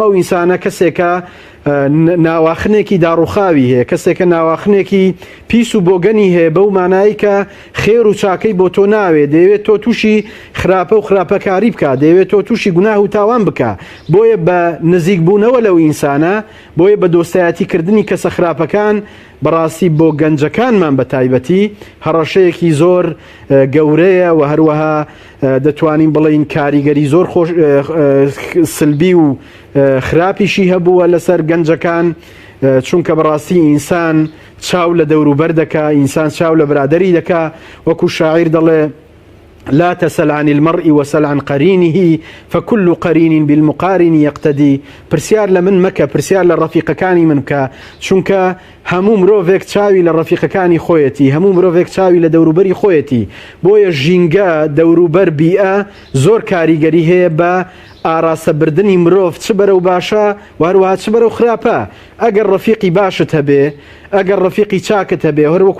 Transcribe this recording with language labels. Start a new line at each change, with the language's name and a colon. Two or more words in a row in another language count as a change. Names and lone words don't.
Central Kurdish: ئەو ئینسانە کەسێکە ناواخنێکی داڕوخاوی هەیە کەسێکە ناواخنێکی پیس و بۆگەنی هەیە بەو مانایی کە خێر و چاکەی بۆ تۆ ناوێت دەیەوێت تۆ تووشی خراپە و خراپەکاری بکە دەیەوێت تۆ تووشی گوناه و تاوان بکە بۆیە بە نزیک بوونەوە لەو ئینسانە بۆیە بە دۆستایەتیکردنی کەسە خراپەکان بەڕاستی بۆ گەنجەکانمان بە تایبەتی هەڕەشەیەکی زۆر گەورەیە و هەروەها دەتوانین بڵین کاریگەری زۆر سلبی و خراپیشی هەبووە لەسەر گەنجەکان چونکە بەڕاستی ئینسان چاو لە دەوروبەر دەکا ئینسان چاو لە برادەری دەکا وەکو شاعیر دەڵێ
Arabic: لا تسل عن المرء وسل عن قرينه فكل قرين بالمقارن يقتدي
Central Kurdish: پرسیار لە من مەکە پرسیار لە ڕەفیقەکانی من بکە چونکە هەموو مرۆڤێک چاوی لە ڕەفیقەکانی خۆیەتی هەموو مرۆڤێک چاوی لە دەوروبەری خۆیەتی بۆیە ژینگە دەوروبەر بیئە زۆر کاریگەری هەیە بە ئاراسە بردننی مرۆڤ چ بەرەو باشە واروها چ بەرەو خراپە ئەگەر ڕەفیقی باشت هەبێ ئەگەر ڕەفیقی چاکت هەبێ هەروەکو